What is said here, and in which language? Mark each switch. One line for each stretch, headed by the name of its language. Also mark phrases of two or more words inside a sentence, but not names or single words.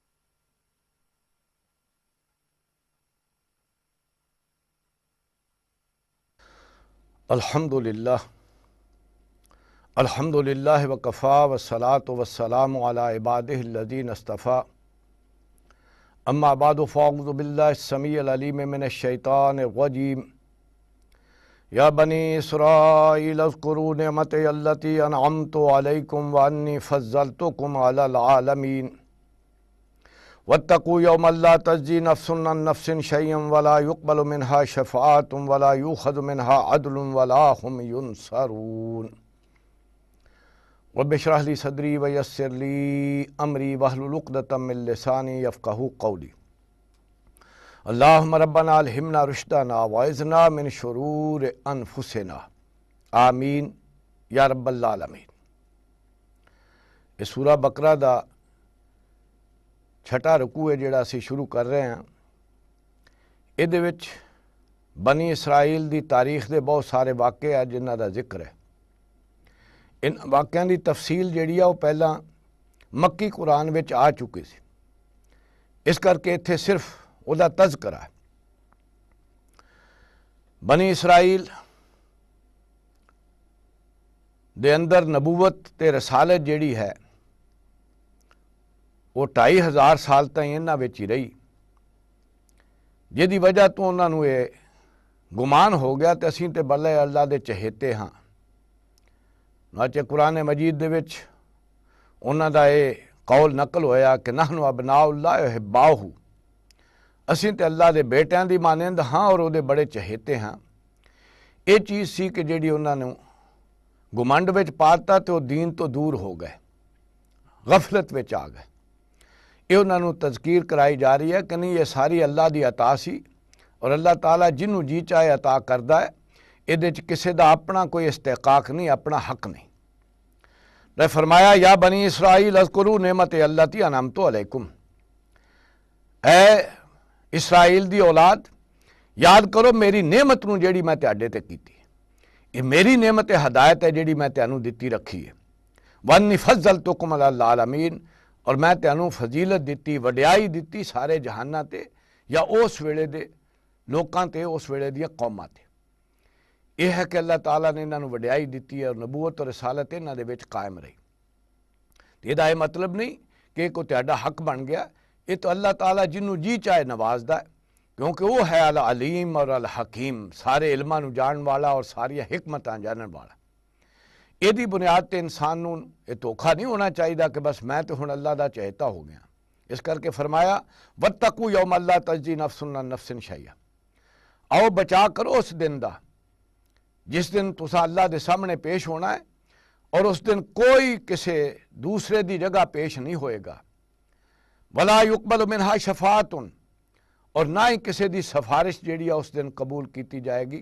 Arabic: الحمد للہ وکفا والصلاة والسلام علی عبادہ الذین اصطفیٰ اما بعد فاعوذ باللہ السمیع العلیم من الشیطان الرجیم یا بنی اسرائیل اذکروا نعمتی التی انعمت علیکم وانی فضلتکم علی العالمین واتقوا یوما لا تجزی نفس عن نفس شیئا ولا یقبل منها شفاعۃ ولا یؤخذ منها عدل ولا هم ینصرون. رب اشرح لی صدری ویسر لی امری واحلل عقدۃ من لسانی یفقہوا قولی. اللہم ربنا الہمنا رشدنا واعذنا من شرور انفسنا آمین یا رب العالمین.
Punjabi: یہ سورہ بقرہ دا چھٹا رکوع ہے جڑا اسی شروع کر رہے ہیں. یہ وچ بنی اسرائیل دی تاریخ دے بہت سارے واقعے ہیں جنہاں دا ذکر ہے. ان واقعوں دی تفصیل جیڑی ہے وہ پہلا مکی قرآن وچ آ چکی سی، اس کر کے اتھے صرف وہ دا تذکرہ ہے. بنی اسرائیل دے اندر نبوت تے رسالت جیڑی ہے وہ 2500 سال تائیں انہاں وچ ہی رہی، جدی وجہ تو انہاں نوں یہ گمان ہو گیا تے اسیں تے بلے اللہ دے چہیتے ہاں. چنانچہ قرآن مجید دے وچ انہاں دا یہ قول نقل ہویا کہ
Arabic: نحن ابناء اللہ احباؤہ،
Punjabi: اسیں تے اللہ دے بیٹیاں دی مانند ہاں اور او دے بڑے چہیتے ہاں. یہ چیز سی کہ جیڑی انہاں نوں گمنڈ وچ پاتا تے وہ دین تو دور ہو گئے، غفلت وچ آ گئے. یہ انہاں نوں تذکیر کرائی جا رہی ہے کہ نہیں یہ ساری اللہ دی عطا سی اور اللہ تعالیٰ جنوں جی چاہے عطا کردا ہے، یہ کسی دا اپنا کوئی استحقاق نہیں، اپنا حق نہیں. نے فرمایا
Arabic: یا بنی اسرائیل اذکروا نعمت التی انعمت علیکم،
Punjabi: اے اسرائیل دی اولاد یاد کرو میری نعمت نوں جیڑی میں تہاڈے تے کیتی. یہ میری نعمت ہدایت ہے جیڑی میں تانوں دتی رکھی ہے.
Arabic: وانی فضلتکم علی العالمین،
Punjabi: اور میں تانوں فضیلت دیتی، وڈیائی دیتی سارے جہاناں تے یا اس ویلے دے لوکاں تے، اس ویلے دیاں قوماں تے. یہ ہے کہ اللہ تعالیٰ نے انہاں نوں وڈیائی دیتی ہے اور نبوت اور رسالت انہاں دے وچ قائم رہی. یہ دا یہ مطلب نہیں کہ کوئی تہاڈا حق بن گیا، یہ تو اللہ تعالیٰ جنوں جی چاہے نوازدا ہے، کیونکہ وہ ہے العلیم اور الحکیم، سارے علماں نوں جانن والا اور ساری حکمتاں جانن والا. یہ دی بنیاد تے انسان نوں یہ دھوکھا نہیں ہونا چاہیے کہ بس میں تو ہن اللہ دا چہیتا ہو گیا. اس کر کے فرمایا
Arabic: واتقوا یوما لا تجزی نفس عن نفس شیئا،
Punjabi: آؤ بچا کرو اس دن دا جس دن تساں اللہ دے سامنے پیش ہونا ہے اور اس دن کوئی کسی دوسرے دی جگہ پیش نہیں ہوئے گا.
Arabic: ولا یقبل منہا شفاعۃ،
Punjabi: اور نہ ہی کسی دی سفارش جیڑی ہے اس دن قبول کیتی جائے گی.